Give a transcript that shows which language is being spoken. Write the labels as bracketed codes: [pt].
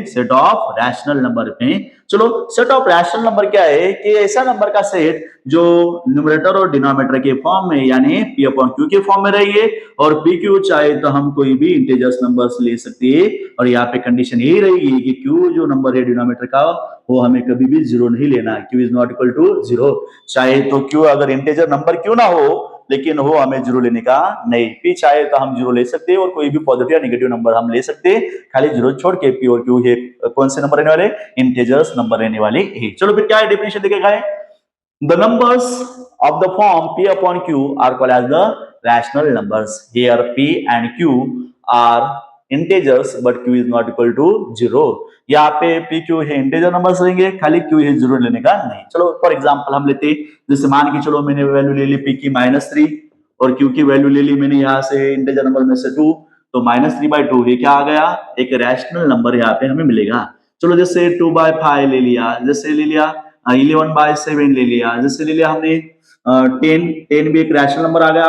[hi] Set of rational number में। चलो, set of rational number क्या है कि ऐसा नंबर का सेट जो न्यूमरेटर और डिनोमिनेटर के फॉर्म में यानी p अपॉन q के फॉर्म में रहिए, और p q चाहे तो हम कोई भी इंटीजर्स नंबर्स ले सकते हैं, और यहाँ पे कंडीशन यही रहेगी कि q जो नंबर है डिनोमिनेटर का वो हमें कभी भी जीरो नहीं लेना, [en] q is not equal to zero. [hi] चाहे तो q अगर इंटीजर नंबर क्यों ना हो लेकिन वो हमें जीरो लेने का नहीं, p चाहे तो हम जीरो ले सकते हैं और कोई भी पॉजिटिव या नेगेटिव नंबर हम ले सकते हैं, खाली जीरो छोड़ के p और q है कौन से नंबर रहने वाले? इंटीजर्स नंबर रहने वाले है। चलो फिर क्या है डेफिनेशन देखेगा है, [en] the numbers of the form p upon q are called as the rational numbers. Here p and q are integers but q is not equal to zero. [hi] यहाँ पे p q है इंटीजर नंबर्स रहेंगे, खाली q है zero लेने का नहीं। चलो फॉर एग्जांपल हम लेते हैं, जैसे मान के चलो मैंने वैल्यू ले ली p की -3 और q की वैल्यू ले ली मैंने यहाँ से इंटीजर नंबर में से 2, तो -3/2 ये क्या आ गया? एक रैशनल नंबर यहाँ पे हमें मिलेगा। चलो जैसे 2/5 ले लिया, जैसे ले लिया 11/7 ले लिया, जैसे ले लिया हमने 10 भी एक रैशनल नंबर आ गया।